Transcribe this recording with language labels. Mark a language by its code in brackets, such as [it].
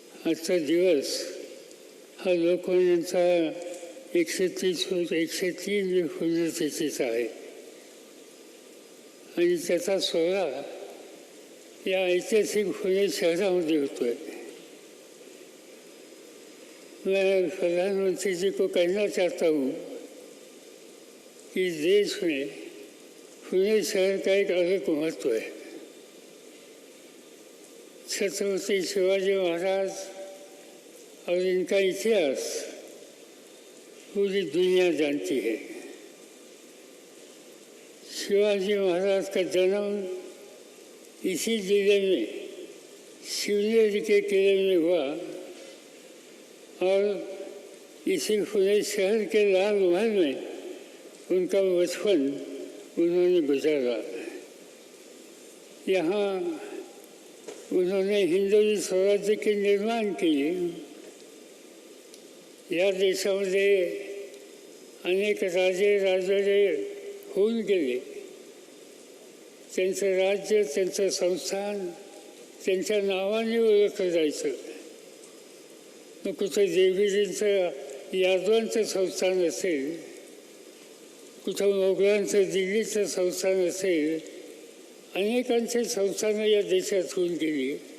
[mr] आजचा दिवस हा लोकमान्यांचा 103 पुण्यतिथीचा आहे आणि त्याचा सोहळा या ऐतिहासिक पुणे शहरामध्ये होतोय. [hi] मैं प्रधानमंत्री जी को कहना चाहता हूँ कि देश में पुणे शहर का एक अलग महत्व है. छत्रपति शिवाजी महाराज और इनका इतिहास पूरी दुनिया जानती है. शिवाजी महाराज का जन्म इसी जिले में शिवनेरी के किले में हुआ और इसी पुणे शहर के लाल महल में उनका बचपन उन्होंने गुजारा. यहाँ उन्होंने हिंदवी स्वराज्य के निर्माण किए. [mr] या देशामध्ये अनेक राजे राजवाडे होऊन गेले. त्यांचं राज्य, त्यांचं संस्थान त्यांच्या नावाने ओळखलं जायचं. मग कुठं देवीजींचं यादवांचं संस्थान असेल, कुठं मोगलांचं दिल्लीचं संस्थान असेल, अनेकांचे संस्थानं या देशात होऊन गेली.